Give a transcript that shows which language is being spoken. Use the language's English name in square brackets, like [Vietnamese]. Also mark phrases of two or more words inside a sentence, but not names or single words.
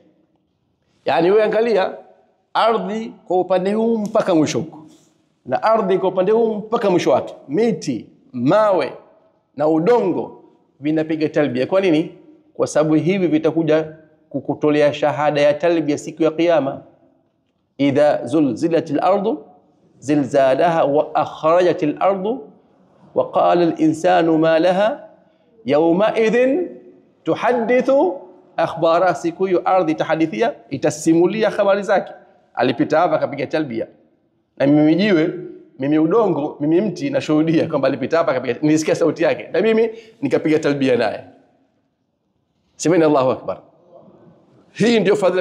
[Swahili] Yani wewe angalia ardhi kwa upande huu mpaka mwisho huko, na ardhi kwa upande huu mpaka mwisho wake, miti, mawe na udongo vinapiga talbia. Kwa nini? Kwa sababu hivi vitakuja kukutolea shahada ya talbia siku ya kiyama. [Arabic] إذا زلزلت الأرض زلزالها وأخرجت الأرض وقال الإنسان ما لها يومئذ تحدث أخبارها. [Swahili] Siku hiyo ardhi itahadithia, itasimulia habari zake. Alipita hapa akapiga talbia, na mimi jiwe, mimi udongo, mimi mti, nashuhudia kwamba alipita hapa akapiga, nilisikia sauti yake na mimi nikapiga talbia naye. Semeni [Arabic] الله أكبر. [Swahili] Hii ndio fadhila.